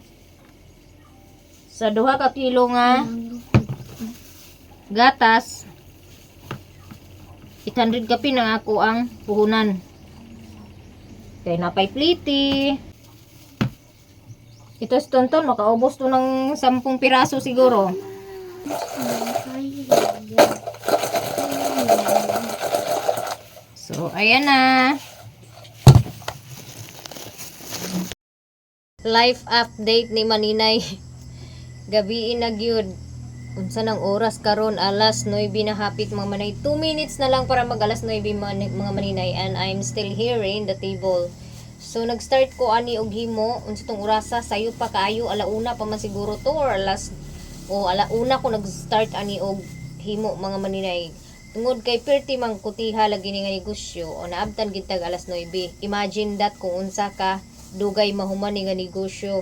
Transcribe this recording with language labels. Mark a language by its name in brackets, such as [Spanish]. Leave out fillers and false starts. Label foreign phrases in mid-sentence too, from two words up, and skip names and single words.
[Cebuano] Sa duha ka kilo nga gatas 800 kapin ang ako ang puhunan. [Filipino] Kay napay pliti. Ito tonton makaubos to ng 10 piraso siguro. So ayan na. [English] Life update ni Maninay. [Cebuano] Gabi na gyud. Unsa nang oras karon alas 9 na hapit mga manay. 2 minutes na lang para mag alas 9 mga maninay [English] and I'm still here in the table. [Cebuano] So nag-start ko ani og himo unsa tong orasa sayo pa kaayo alauna pa man siguro to or alauna ko nag-start ani og himo mga maninay. Tungod kay perti mang kutiha lagi ni nga negosyo o naabtan gid tag alas 9. [English] Imagine that [Cebuano] kung unsa ka dugay mahuman ni nga negosyo.